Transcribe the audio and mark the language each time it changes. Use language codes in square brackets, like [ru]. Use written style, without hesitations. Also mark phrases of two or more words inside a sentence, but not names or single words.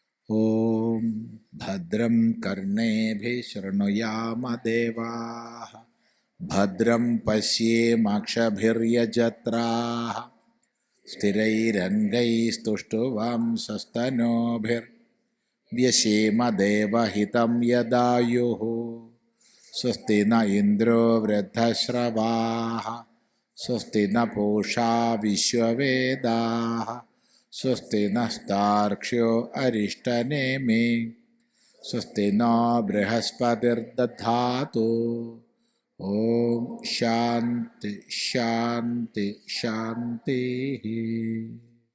[sa] ഓം ഭദ്രം കർണേഭിः ശൃണുയാമ ദേവാः ഭദ്രം പശ്യേമാക്ഷഭിര്യജത്രാः സ്ഥിരൈരङ्गैस्तुष्टुवांसस्तनोभिर्व्यसेम देवहितं यदायुः स्वस्ति न इन्द्रो वृद्धश्रवाः स्वस्ति न पूषा विश्ववेदाः स्वस्ति नस्तार्क्ष्यो अरिष्टनेमि स्वस्ति नो बृहस्पतिर्दधातु ओम शांति शांति शांति।